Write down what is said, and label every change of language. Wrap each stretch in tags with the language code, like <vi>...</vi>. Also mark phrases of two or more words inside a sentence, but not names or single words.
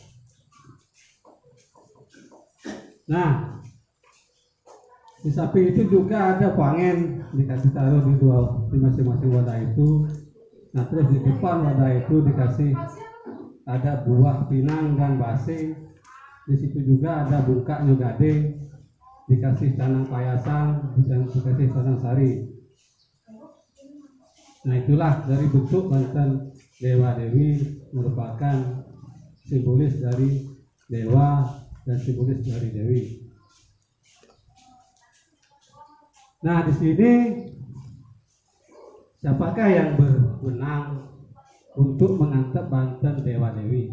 <id>Nah, di sapi itu juga ada pangen, dikasih taruh di masing-masing wadah itu. Nah, terus di depan wadah itu dikasih ada buah pinang dan basi. Di situ juga ada bungkak nyugade, dikasih canang payasan dan dikasih canang sari. Nah, itulah dari bentuk banten Dewa Dewi, merupakan simbolis dari dewa dan simbolis dari dewi. Nah, di sini siapakah yang berwenang untuk mengantar banten Dewa Dewi?</id>